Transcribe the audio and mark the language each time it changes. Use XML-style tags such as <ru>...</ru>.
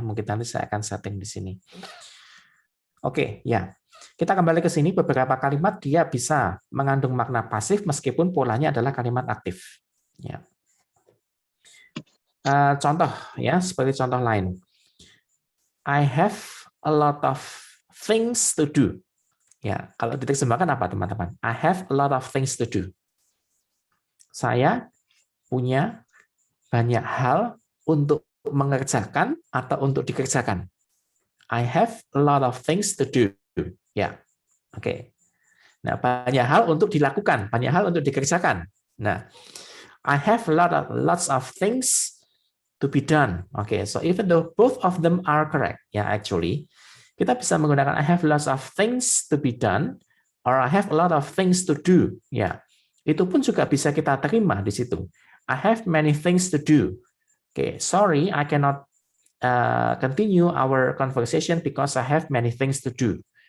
<id>Mungkin nanti saya akan setting di sini. Oke, ya. Kita kembali ke sini, beberapa kalimat dia bisa mengandung makna pasif meskipun polanya adalah kalimat aktif. Ya. Contoh ya, sebagai contoh lain.</id> <en>I have a lot of things to do.</en> <id>Ya, kalau diterjemahkan apa teman-teman?</id> <en>I have a lot of things to do.</en> <id>Saya punya banyak hal untuk mengerjakan atau untuk dikerjakan.</id> <en>I have a lot of things to do.</en> <id>Ya, oke. Nah, banyak hal untuk dilakukan, banyak hal untuk dikerjakan.</id> <en>Nah, I have lots of things to be done. Okay, so even though both of them are correct, actually,</en> <id>kita bisa menggunakan</id> <en>I have lots of things to be done or I have a lot of things to do.</en> <id>Ya, itu pun juga bisa kita terima di situ.</id> <en>I have many things to do. Okay, sorry, I cannot continue our conversation because I have many things to do.</en>